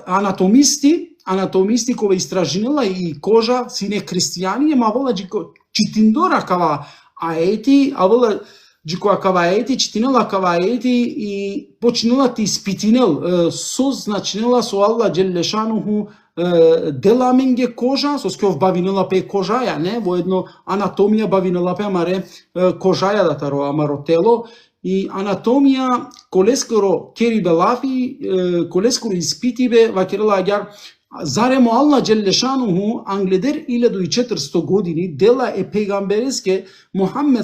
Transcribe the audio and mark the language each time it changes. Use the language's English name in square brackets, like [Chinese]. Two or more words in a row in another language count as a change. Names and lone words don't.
[Romany] анатомисти кога истражинела и кожа сине христијани ема вола читиндора кава аети а вола джикоа кава аети читинела кава аети и почнела ти испитинел созначнела со [Arabic] الله جل شأنه [Romany] дела менге кожа со сков бавинела пе кожаја не во едно анатомија бавинела пе маре кожаја да таро амаро тело и анатомија колескоро керибе лафи колескоро испитибе вакерела аѓар заремо [Arabic] الله جل شأنه [Romany] англедер 1400 години дела е пегамбереске Мухаммед